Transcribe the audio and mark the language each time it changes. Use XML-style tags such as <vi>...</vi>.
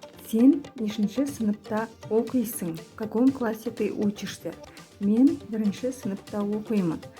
<kk>Сен нешінші сыныпта оқисың?</kk> <ru>В каком классе ты учишься?</ru> <kk>Мен бірінші сыныпта оқимын.</kk>